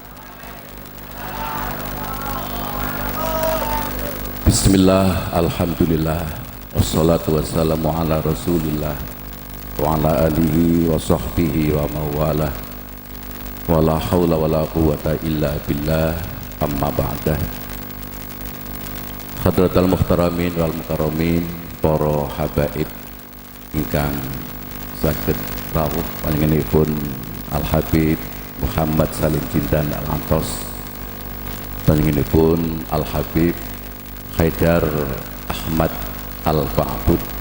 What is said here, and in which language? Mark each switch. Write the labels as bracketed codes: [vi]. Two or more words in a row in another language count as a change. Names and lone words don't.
[ar] بسم الله، الحمد لله، والصلاة والسلام على رسول الله وعلى آله وصحبه ومن والاه، ولا حول ولا قوة إلا بالله، أما بعد. حضرات المحترمين والمكرمين, [jv] para habaib ingkang saged rawuh panjenenganipun Al Habib Muhammad Salim Jindan Al Antos, panjenenganipun Al Habib Haidar Ahmad Al-Ba'bud,